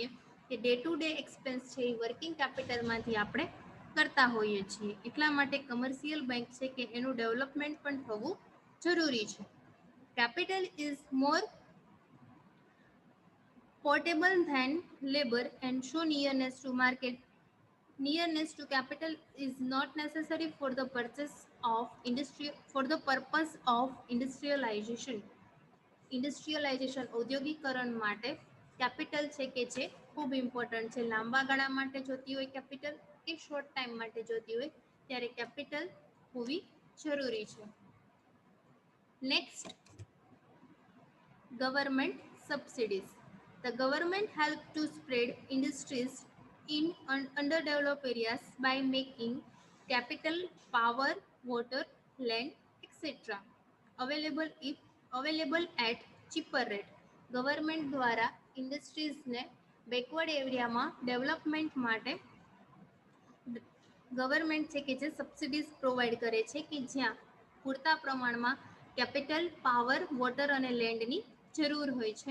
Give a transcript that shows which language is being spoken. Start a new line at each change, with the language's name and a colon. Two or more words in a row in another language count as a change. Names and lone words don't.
Gujarati: કે
English: day to day expense
Gujarati: છે એ વર્કિંગ કેપિટલમાંથી આપણે કરતા હોઈએ છીએ. એટલા માટે
English: commercial bank
Gujarati: છે કે એનું ડેવલપમેન્ટ પણ થવું જરૂરી છે.
English: capital is more portable than labour and show nearness to market. Nearness to capital is not necessary for the purpose of industrialization.
Gujarati: ઇન્ડસ્ટ્રીયલાઇઝેશન ઔદ્યોગિકરણ માટે કેપિટલ છે કે જે ખૂબ ઇમ્પોર્ટન્ટ છે. લાંબા ગાળા માટે જોતી હોય કેપિટલ કે
English: short time
Gujarati: માટે જોતી હોય ત્યારે કેપિટલ હોવી જરૂરી છે.
English: next, government subsidies. The government help to spread industries in underdeveloped areas by making capital, power, water, land, etc. available at cheaper rate.
Gujarati: ગવર્મેન્ટ દ્વારા ઇન્ડસ્ટ્રીઝને
English: backward areaમાં
Gujarati: ડેવલપમેન્ટ માટે ગવર્મેન્ટ છે કે જે
English: subsidies provide
Gujarati: કરે છે કે જ્યાં પૂરતા પ્રમાણમાં
English: capital, power, water
Gujarati: અને લેન્ડની જરૂર હોય છે.